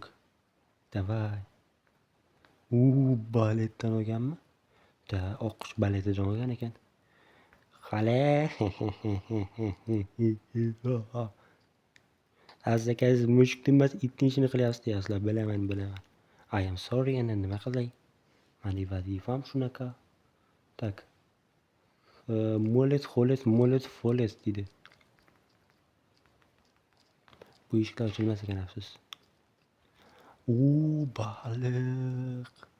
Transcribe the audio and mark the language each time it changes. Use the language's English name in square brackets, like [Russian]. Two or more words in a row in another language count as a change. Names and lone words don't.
[Uzbek] Davay. Baletdan olganmi? Oqqush baletidan olgan ekan. Qalay. Azizakasiz mushukni emas, itni ishini qilyapsiz deyapsizlar. Bilaman. [English] I am sorry, [Uzbek] endi nima qilay? Mani vazifam shunaqa. Tak. Molet, foles deydi. Bu eshiklar ochilmas ekan, afsus. Baliq.